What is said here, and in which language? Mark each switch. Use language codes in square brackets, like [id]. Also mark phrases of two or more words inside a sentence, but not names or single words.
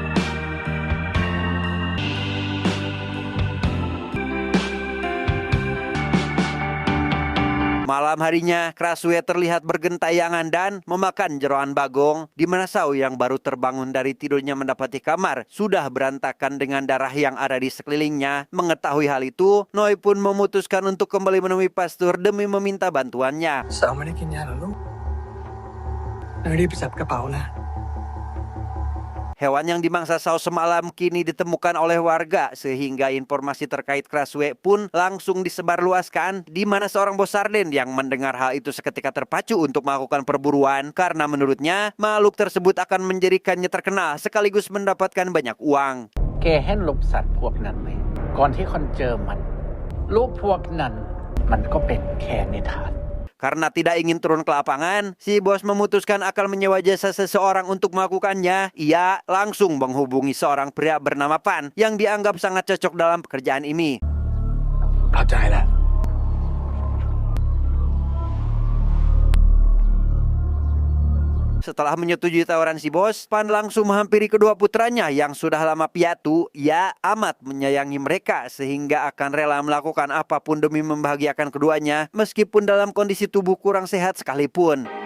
[id] Malam harinya, Krasue terlihat bergentayangan dan memakan jeroan bagong, di mana Sao yang baru terbangun dari tidurnya mendapati kamar sudah berantakan dengan darah yang ada di sekelilingnya. Mengetahui hal itu, Noi pun memutuskan untuk kembali menemui pastor demi meminta bantuannya. [th] สาวไม่ได้กินยาเหรอลูกเนยรีบไปจับกระเป๋านะ [id] Hewan yang dimangsa Sao semalam kini ditemukan oleh warga sehingga informasi terkait Krasue pun langsung disebarluaskan, di mana seorang bos sarden yang mendengar hal itu seketika terpacu untuk melakukan perburuan karena menurutnya makhluk tersebut akan menjadikannya terkenal sekaligus mendapatkan banyak uang. [th] แกเห็นรูปสัตว์พวกนั้นไหมก่อนที่คนเจอมันรูปพวกนั้นมันก็เป็นแค่นิทาน [id] Karena tidak ingin turun ke lapangan, si bos memutuskan akan menyewa jasa seseorang untuk melakukannya. Ia langsung menghubungi seorang pria bernama Pan yang dianggap sangat cocok dalam pekerjaan ini. [th] เข้าใจแล้ว [id] Setelah menyetujui tawaran si bos, Pan langsung menghampiri kedua putranya yang sudah lama piatu. Ia amat menyayangi mereka sehingga akan rela melakukan apapun demi membahagiakan keduanya meskipun dalam kondisi tubuh kurang sehat sekalipun.